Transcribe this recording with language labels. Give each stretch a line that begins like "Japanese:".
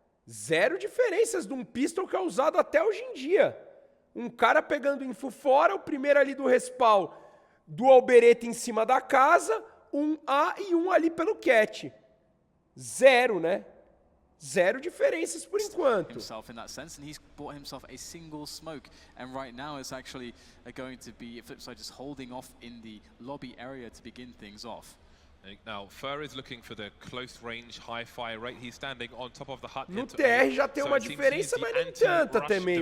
Portuguese: Zero diferenças de um pistol que é usado até hoje em dia. Um cara pegando info fora, o primeiro ali do respawn, Dual Beretta em cima da casa, um A e um ali pelo cat. Zero, né? Zero diferenças por enquanto.
English: Himself in that sense, and he's bought himself a single smoke, and right now it's actually going to be FLIPSID just holding off in the lobby area to begin things off. Now, Fur is looking for the close range, high fire rate. He's standing on top of the hut.
Portuguese: No TR já tem uma diferença, mas nem tanta também.